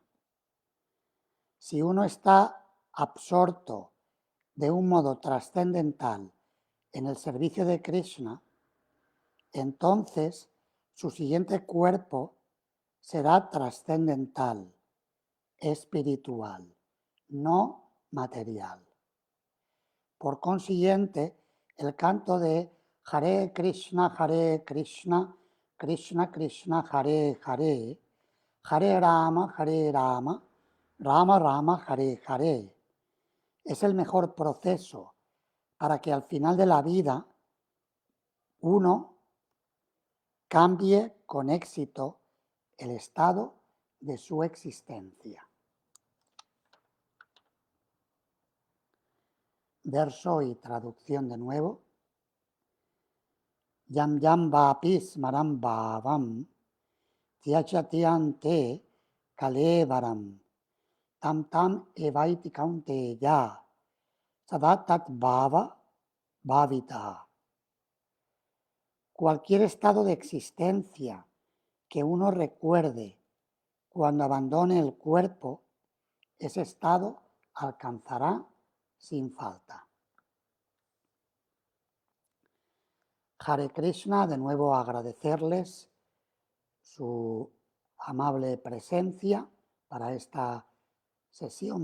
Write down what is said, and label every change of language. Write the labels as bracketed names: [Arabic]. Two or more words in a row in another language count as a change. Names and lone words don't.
[Spanish] Si uno está absorto de un modo trascendental en el servicio de Krishna, entonces su siguiente cuerpo será trascendental, espiritual, no material. Por consiguiente, el canto de [Sanskrit] हरे कृष्ण, कृष्ण कृष्ण, हरे हरे, हरे राम, राम राम, हरे हरे, [Spanish] es el mejor proceso para que al final de la vida uno cambie con éxito el estado de su existencia. Verso y traducción de nuevo. [Sanskrit] यं यं वापि स्मरं भावं त्यचतियन् ते कलेवरम् तं तम् एवैति कौन्तेय सदातत् भाव भाविता. [Spanish] Cualquier estado de existencia que uno recuerde cuando abandone el cuerpo, ese estado alcanzará sin falta. [Sanskrit] हरे कृष्ण, [Spanish] de nuevo agradecerles su amable presencia para esta sesión.